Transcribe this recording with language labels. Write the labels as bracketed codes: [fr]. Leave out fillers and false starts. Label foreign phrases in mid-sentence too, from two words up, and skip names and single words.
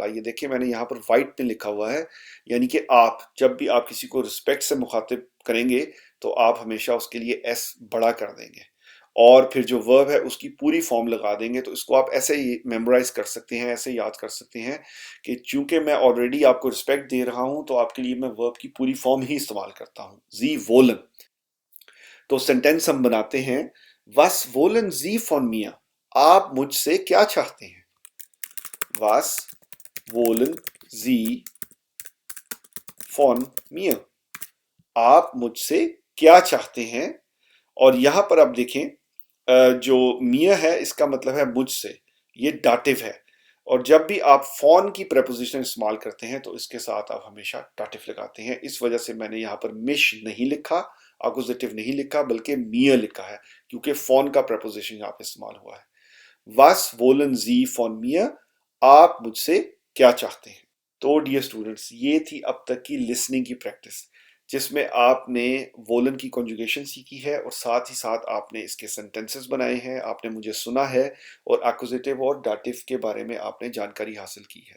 [hi] ये देखिए मैंने यहाँ पर वाइट में लिखा हुआ है, यानी कि आप जब भी आप किसी को रिस्पेक्ट से मुखातिब करेंगे तो आप हमेशा उसके लिए एस बड़ा कर देंगे, और फिर जो वर्ब है उसकी पूरी फॉर्म लगा देंगे। तो इसको आप ऐसे ही मेमोराइज कर सकते हैं, ऐसे याद कर सकते हैं कि चूंकि मैं ऑलरेडी आपको रिस्पेक्ट दे रहा हूं तो आपके लिए मैं वर्ब की पूरी फॉर्म ही इस्तेमाल करता हूं, [de] Sie wollen. [hi] तो सेंटेंस हम बनाते हैं [de] Was wollen Sie von mir? [hi] आप मुझसे क्या चाहते हैं? [de] Was wollen Sie von mir? [hi] आप मुझसे क्या चाहते हैं? और यहां पर आप देखें जो मिया है इसका मतलब है मुझसे, ये डाटिव है। और जब भी आप फॉन की प्रपोजिशन इस्तेमाल करते हैं तो इसके साथ आप हमेशा डाटिव लगाते हैं। इस वजह से मैंने यहाँ पर मिश नहीं लिखा, अक्यूजेटिव नहीं लिखा, बल्कि मिया लिखा है, क्योंकि फॉन का प्रपोजिशन यहाँ पे इस्तेमाल हुआ है। [de] Was wollen Sie von mir? [hi] आप मुझसे क्या चाहते हैं? तो [en] dear students, [hi] ये थी अब तक की लिसनिंग की प्रैक्टिस, जिसमें आपने वोलन की कॉन्जुगेशन सीखी है और साथ ही साथ आपने इसके सेंटेंसेस बनाए हैं, आपने मुझे सुना है, और एक्यूजेटिव और डाटिव के बारे में आपने जानकारी हासिल की है।